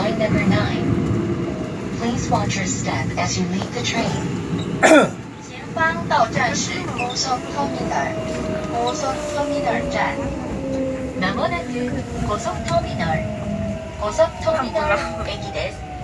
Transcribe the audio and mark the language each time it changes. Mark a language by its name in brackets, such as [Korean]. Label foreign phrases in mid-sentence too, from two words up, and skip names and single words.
[English] Number 9. Please watch your step as you leave the train. [Chinese] 前方到站是 고속터미널. [Japanese] 고속터미널 站. まもなく고속터미널駅です.